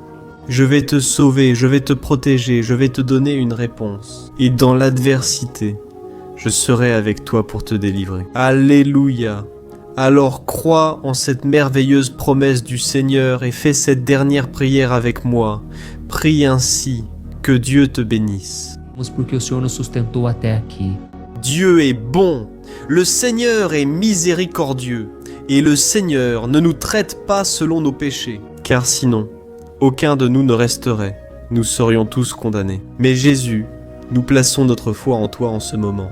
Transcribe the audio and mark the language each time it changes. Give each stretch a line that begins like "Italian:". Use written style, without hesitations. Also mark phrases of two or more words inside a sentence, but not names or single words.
French: Je vais te sauver, je vais te protéger, je vais te donner une réponse, et dans l'adversité, je serai avec toi pour te délivrer. Alléluia! Alors crois en cette merveilleuse promesse du Seigneur et fais cette dernière prière avec moi. Prie ainsi, que Dieu te bénisse.
Portuguese: Porque o Senhor nos sustentou até aqui.
French: Dieu est bon, le Seigneur est miséricordieux, et le Seigneur ne nous traite pas selon nos péchés, car sinon, aucun de nous ne resterait, nous serions tous condamnés. Mais Jésus, nous plaçons notre foi en toi en ce moment.